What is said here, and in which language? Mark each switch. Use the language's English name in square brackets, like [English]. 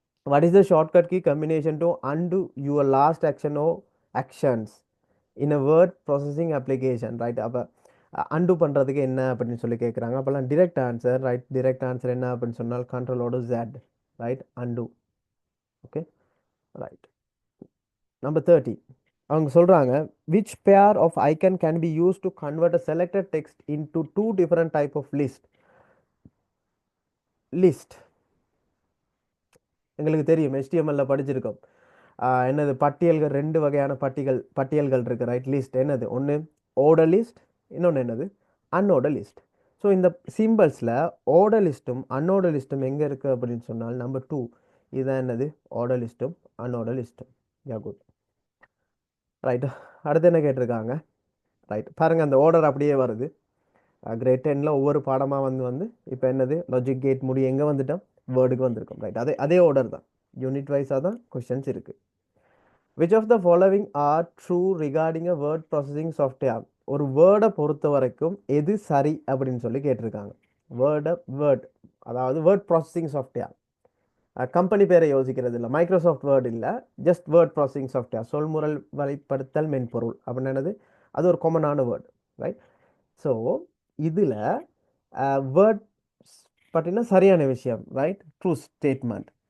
[English] What is the shortcut key combination to undo your last action or actions in a word processing application? Right, [Tamil] அப்போ undo பண்ணுறதுக்கு என்ன அப்படின்னு சொல்லி கேட்குறாங்க. அப்போல்லாம் [English] direct answer, right? Direct answer [Tamil] என்ன அப்படின்னு சொன்னால் [English] control Z, right? Undo. Okay, right. Number 30. [Tamil] அவங்க சொல்கிறாங்க [English] which pair of icon can be used to convert a selected text into two different type of list. [Tamil] எங்களுக்கு தெரியும், HTML படிச்சிருக்கோம். என்னது? பட்டியல்கள், ரெண்டு வகையான பட்டியல்கள் இருக்குது, ரைட்? லிஸ்ட் என்னது? ஒன்று ஓர்டர் லிஸ்ட், இன்னொன்று என்னது? அன்ஆர்டர் லிஸ்ட். ஸோ இந்த சிம்பிள்ஸில் ஆர்டர் லிஸ்ட்டும் அன்ஆர்டர் லிஸ்ட்டும் எங்கே இருக்குது அப்படின்னு சொன்னால் நம்பர் 2. இதுதான் என்னது? ஆர்டர் லிஸ்ட்டும் அன்ஆர்டர் லிஸ்ட்டும். யா, குட். ரைட், அடுத்து என்ன கேட்டிருக்காங்க? ரைட், பாருங்கள், அந்த ஆர்டர் அப்படியே வருது. கிரேட் 10ல் ஒவ்வொரு பாடமாக வந்து இப்போ என்னது? லாஜிக் கேட் முடி எங்கே வந்துட்டோம்? வேர்டுக்கு வந்திருக்கோம், ரைட்? அதே ஆர்டர் தான், யூனிட் வைஸாக தான் கொஸ்டின்ஸ் இருக்குது. [English] Which of the following are true regarding a word processing software? [Tamil] ஒரு வேர்டை பொறுத்த வரைக்கும் எது சரி அப்படின்னு சொல்லி கேட்டிருக்காங்க. வேர்ட், அதாவது வேர்ட் ப்ராசஸிங் சாஃப்ட்வேர். கம்பெனி பேரை யோசிக்கிறது இல்லை, மைக்ரோசாஃப்ட் வேர்ட் இல்லை, ஜஸ்ட் வேர்ட் ப்ராசஸிங் சாஃப்ட்வேர், சொல்முறை வழிப்படுத்தல் மென்பொருள் அப்படின்னு என்னது? அது ஒரு காமனான வேர்ட், ரைட்? ஸோ இதில் வேர்ட் பற்றின சரியான விஷயம், ரைட்? True statement.